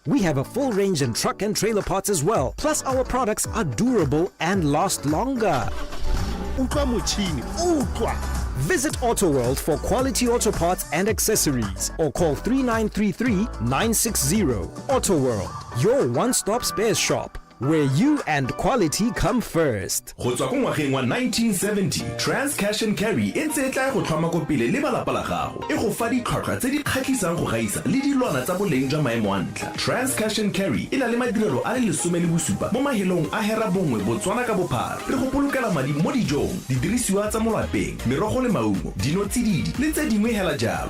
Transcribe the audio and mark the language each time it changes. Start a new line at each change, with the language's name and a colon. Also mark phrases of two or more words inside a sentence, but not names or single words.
English: We have a full range in truck and trailer parts as well. Plus, our products are durable and last longer. Visit Auto World for quality auto parts and accessories, or call 3933-960. Auto World, your one-stop spares shop, where you and quality come first.
Tswana: Go tswa go ngwageng wa 1970, Trans Cash and Carry e ntse e tla go tlhoma ko pele le balapa la gago e go fa ditlhwatlhwa tse di kgatlhisang go gaisa le dilwana tsa boleng jwa maemo a ntlha. Trans Cash and Carry e na le madirelo a le 17 mo mahelong a hera bongwe Botswana ka bophara. Re go polokela madi mo dijong, didirisiwa tsa mo lapeng, merogo le maungo, dinotsididi le tse dingwe hela jalo.